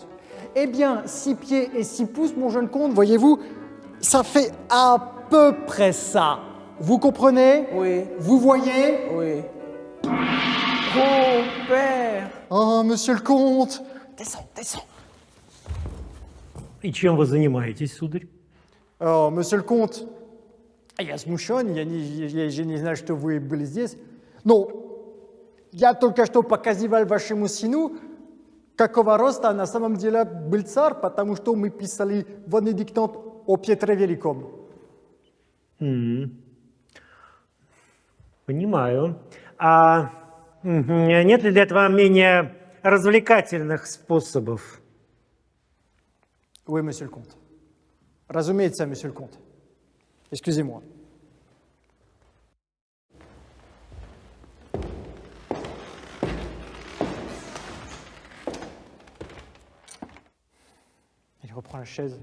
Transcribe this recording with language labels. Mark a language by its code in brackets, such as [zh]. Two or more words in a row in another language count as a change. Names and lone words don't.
[fr] Eh bien, 6 pieds et 6 pouces, mon jeune comte, voyez-vous, ça fait à peu près ça. Vous comprenez? Oui. Vous voyez? Oui. Oh, père! Oh, monsieur le comte! Descends, descends. [ru] И чем вы занимаетесь, сударь? [fr] Oh, monsieur le comte, [ru] я смущен, я же не знаю, что вы были здесь. Но я только что показывал вашему сыну, какого роста на самом деле был царь, потому что мы писали водный диктант о Петре Великом. Понимаю. А нет ли для этого менее развлекательных способов? [fr] Oui, monsieur le comte. Разумеется, monsieur le comte. Excusez-moi. Il reprend la chaise.